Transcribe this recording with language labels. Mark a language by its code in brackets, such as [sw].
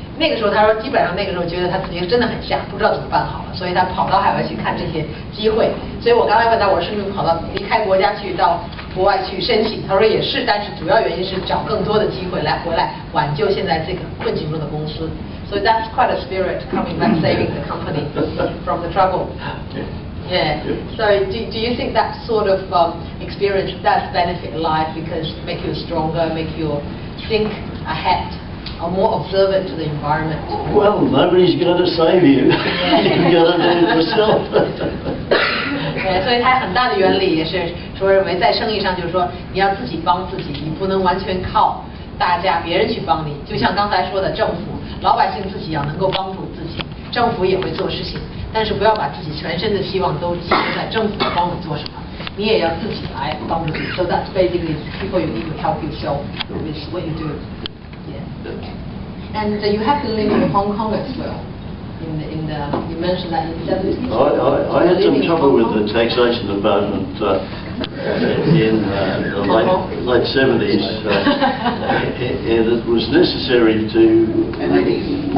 [zh] 那个时候他说，基本上那个时候觉得他自己真的很吓，不知道怎么办好了，所以他跑到海外去看这些机会。所以我刚才问他，我是不是跑到离开国家去到国外去申请？他说也是，但是主要原因是找更多的机会来回来挽救现在这个困境中的公司。 [en] So that's quite a spirit coming back, saving the company from the trouble. Yeah. So do you think that sort of experience does benefit life because make you stronger, make you think ahead, or more observant to the environment? Well, nobody's going to save you. You've got to do it yourself. [zh] 对，所以它很大的原理也是说认为在生意上就是说你要自己帮自己，你不能完全靠大家别人去帮你。就像刚才说的，政府老百姓自己要能够帮助自己，政府也会做事情，但是不要把自己全身的希望都寄托在政府帮你做什么，你也要自己来帮助自己。 [en] So that's basically people you need to help yourself with what you do. Yeah. And you have been living in Hong Kong as well. You mentioned that in the 70s. I had some trouble with the taxation department in the late 70s, and it was necessary to.